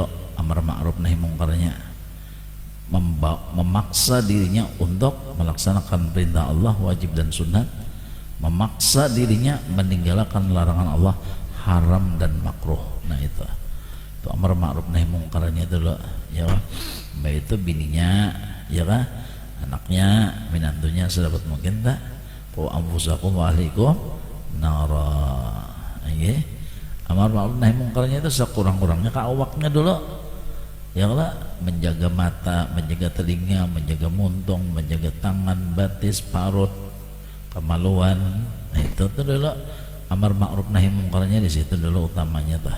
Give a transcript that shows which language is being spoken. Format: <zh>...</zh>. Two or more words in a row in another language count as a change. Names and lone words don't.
<bjn>Amar ma'ruf nahi mungkarnya memaksa dirinya untuk melaksanakan perintah Allah wajib dan sunat, memaksa dirinya meninggalkan larangan Allah haram dan makruh. Nah itu amar ma'ruf nahi mungkarnya dulu ya. Baik itu bininya ya kan, anaknya, minantunya sedapat mungkin tak</bjn> <ar>وأنفسكم وأهليكم نارا.</ar> <bjn>Nggih. Amar ma'ruf nahi mungkarnya itu sekurang-kurangnya ka awaknya dulu. Ya Allah, menjaga mata, menjaga telinga, menjaga muntung, menjaga tangan, batis, parut, kemaluan. Nah itu tuh dulu amar ma'ruf nahi mungkarnya di situ dulu utamanya tuh.</bjn>